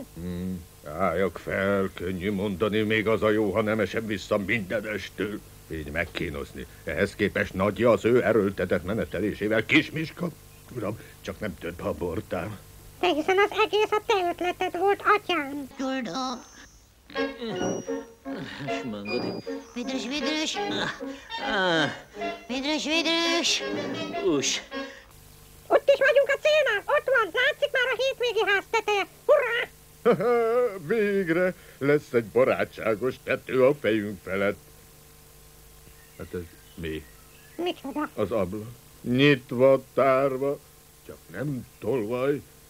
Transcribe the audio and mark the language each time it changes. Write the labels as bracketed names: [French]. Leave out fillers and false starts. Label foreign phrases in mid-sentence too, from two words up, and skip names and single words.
[Hungarian] Álljak fel, könnyű mondani, még az a jó, ha nem esem vissza mindenestől. Így megkínozni. Ehhez képest Nagyja az ő erőltetett menetelésével. Kismiska, uram, csak nem tört be a bordám. De hiszen az egész a te ötleted volt, atyám. Tudom. [Czech] Šmangody. Vydrž, vydrž. Ah, Vydrž. už. [Hungarian] Ott is vagyunk a célnál, ott van, látszik már a hétvégi ház teteje. Hurrá! Végre lesz egy barátságos tető a fejünk felett. Hát ez mi? Micsoda? Az ablak. Nyitva, tárva, csak nem tolvaj.